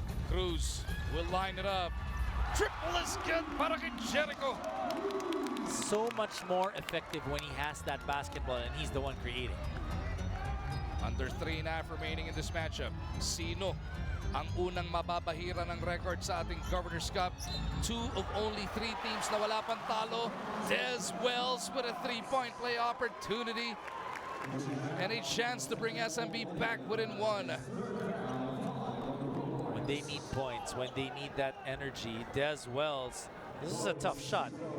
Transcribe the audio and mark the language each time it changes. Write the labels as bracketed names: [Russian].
[English] Cruz will line it up. Triple is good [Filipino] para kay [English] Jericho. So much more effective when he has that basketball and he's the one creating. Under 3.5 remaining in this matchup. [Filipino] Sino ang unang mababahira ng record sa ating Governor's Cup? [English] 2 of only 3 teams [Filipino] na wala pang talo. [English] Des Wells with a 3-point play opportunity and a chance to bring SMB back within 1. When they need points, when they need that energy, Des Wells, this is a tough shot.